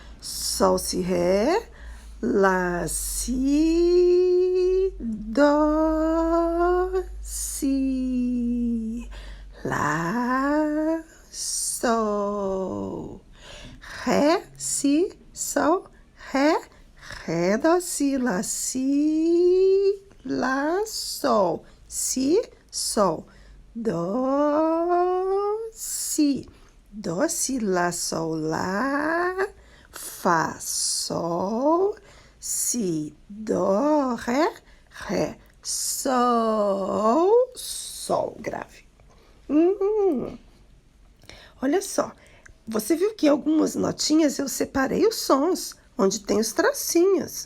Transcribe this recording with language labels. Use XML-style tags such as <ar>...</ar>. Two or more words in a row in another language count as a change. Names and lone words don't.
<pt>Sol, Si, Ré. Lá, Si, Do, Si. Lá, Sol. Ré, Si, Sol, Ré. Ré, Do, Si, Lá, Si, Lá, Sol. Si, sol. Dó, si. Dó, si, lá, sol, lá. Fá, sol. Si, dó, ré, ré. Sol, sol grave. Olha só. Você viu que em algumas notinhas eu separei os sons, onde tem os tracinhos.</pt>